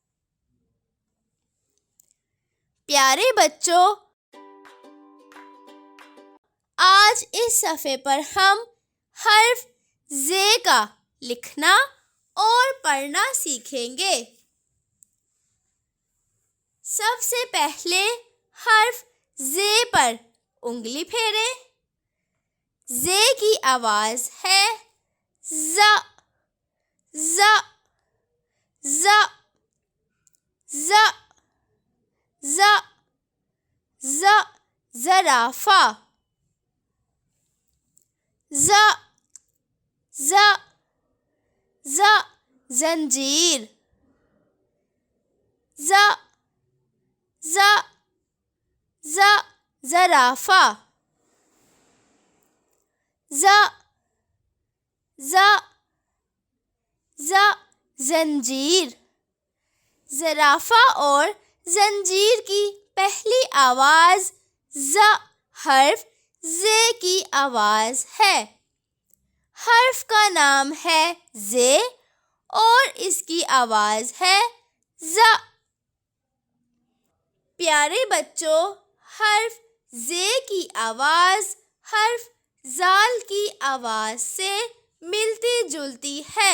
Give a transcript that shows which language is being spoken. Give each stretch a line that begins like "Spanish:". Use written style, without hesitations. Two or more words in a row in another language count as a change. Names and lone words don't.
Urdu: پیارے بچوں، آج اس صفحے پر ہم حرف ز کا لکھنا اور پڑھنا سیکھیں گے۔ سب سے پہلے حرف ز پر انگلی پھیریں۔ ز کی آواز ہے ز، ز، ز، ز، ز، ز، زرافہ، ز، ز، ز، زنجیر، ز، ز، ز، زرافہ، ز، ز، ز، زنجیر۔ زرافہ اور زنجیر کی پہلی آواز ز حرف ز کی آواز ہے۔ حرف کا نام ہے ز اور اس کی آواز ہے ز۔ پیارے بچوں، حرف ز کی آواز حرف ذال کی آواز سے ملتی جلتی ہے۔